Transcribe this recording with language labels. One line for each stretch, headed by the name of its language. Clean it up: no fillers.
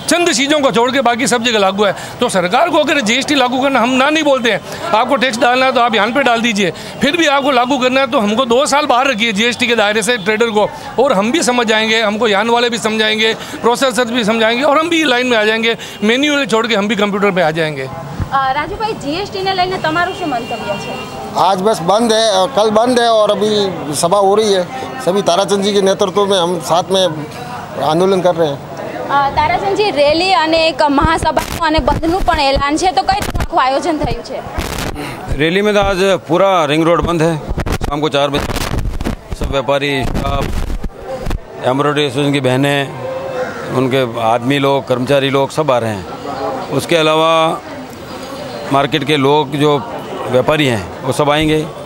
Hindi: चंद चीज़ों को छोड़ के बाकी सब जगह लागू है। तो सरकार को अगर जीएसटी लागू करना, हम ना नहीं बोलते हैं, आपको टैक्स डालना है तो आप यहाँ पे डाल दीजिए, फिर भी आपको लागू करना है तो हमको 2 साल बाहर रखिए जीएसटी के दायरे से ट्रेडर को, और हम भी समझ जाएंगे, हमको यान वाले भी समझाएंगे, प्रोसेसर भी समझाएंगे, और हम भी लाइन में आ जाएंगे, मैन्युअल छोड़ के हम भी कंप्यूटर पे आ जाएंगे। राजू भाई, जीएसटी ने
Gujarati: लઈને તમારું શું મંતવ્ય છે?
Hindi: आज बस बंद है, कल बंद है और अभी सभा हो रही है। सभी ताराचंद जी के नेतृत्व में हम साथ में आंदोलन कर रहे हैं।
Gujarati: તારાચંદ જી, રેલી અને એક મહાસભાનું અને બંધનું પણ એલાન છે, તો કઈ રીતનું આયોજન થયું છે?
Hindi: रैली में तो आज पूरा रिंग रोड बंद है, शाम को 4 बजे सब व्यापारी, स्टाफ, एम्ब्रॉयडरी एसोसिएशन की बहनें, उनके आदमी लोग, कर्मचारी लोग सब आ रहे हैं। उसके अलावा मार्केट के लोग जो व्यापारी हैं वो सब आएंगे।